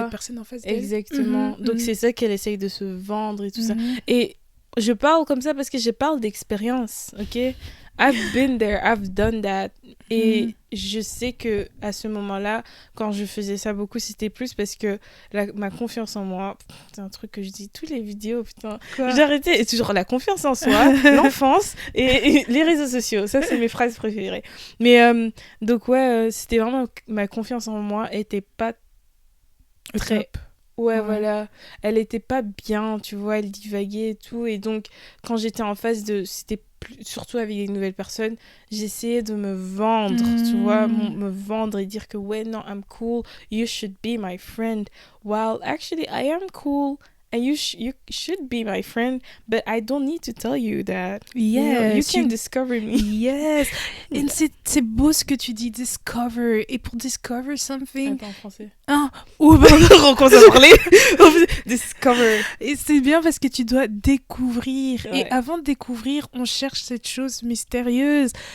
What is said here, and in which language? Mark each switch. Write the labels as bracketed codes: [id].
[fr] cette personne en face d'elle. exactement. Mhm, Donc mhm. c'est ça qu'elle essaye de se vendre et tout ça. Mhm. Et je parle comme ça parce que je parle d'expérience, ok? [en] I've been there, I've done that. [fr] Et Mhm. je sais que à ce moment-là, quand je faisais ça beaucoup, c'était plus parce que ma confiance en moi, c'est un truc que je dis toutes les vidéos, putain. Quoi J'ai arrêté, et toujours la confiance en soi, l'enfance et les réseaux sociaux. Ça, c'est mes phrases préférées. Mais donc, ouais, c'était vraiment ma confiance en moi était pas très. Top. Ouais, Ouais. voilà. Elle était pas bien, tu vois, elle divaguait et tout. Et donc, quand j'étais en face de... surtout avec des nouvelles personnes, j'essayais de me vendre, tu vois, me vendre et dire que, ouais, non, [en] I'm cool, you should be my friend. While actually, I am cool, and you should be my friend, but I don't need to tell you that. You know, you Yes, can discover me. Yes. [fr] Et c'est beau ce que tu dis, discover. Et pour [en] discover something... [fr] Attends, en français. Ah, oh, bah, On commence à parler. Discover. et c'est bien parce que tu dois découvrir. Ouais. Et avant de découvrir, on cherche cette chose mystérieuse.